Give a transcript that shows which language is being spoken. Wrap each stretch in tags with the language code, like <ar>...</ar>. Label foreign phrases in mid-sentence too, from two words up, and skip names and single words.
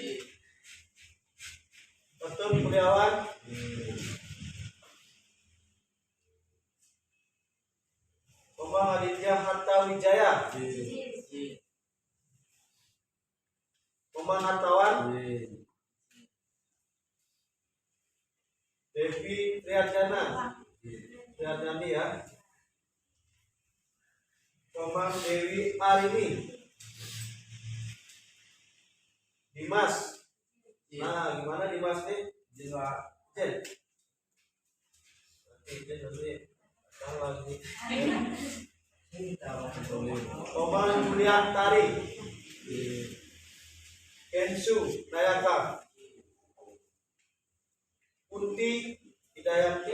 <id>Betul Kurniawan Komang Aditya Harta Wijaya Komang Hartawan Devi Triadjani ya. Komang Dewi Arini Dimas. Nah, gimana Dimas nih? Jen. Komang Julian Tari. Kensu Nayaka. Kunti Hidayati.</id>